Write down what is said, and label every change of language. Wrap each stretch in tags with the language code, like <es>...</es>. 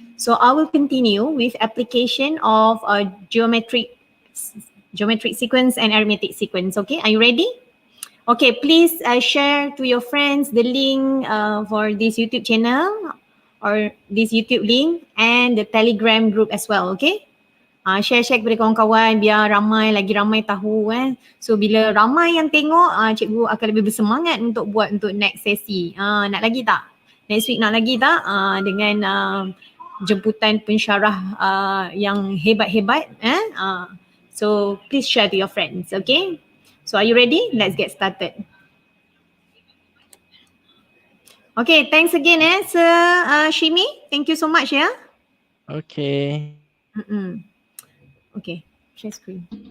<en>So I will continue with application of geometric sequence and arithmetic sequence. Okay, are you ready? Okay, please share to your friends the link for this YouTube channel or this YouTube link and the Telegram group as well, okay?</en> <ms>Share-share kepada kawan-kawan biar lagi ramai tahu So bila ramai yang tengok, cikgu akan lebih bersemangat untuk buat untuk next sesi. Nak lagi tak? Next week nak lagi tak? Dengan jemputan pensyarah yang hebat-hebat.</ms> <en>So please share to your friends, okay? So are you ready? Let's get started. Okay, thanks again Sir Shimi. Thank you so much ya. Okay. Okay, share screen.</en>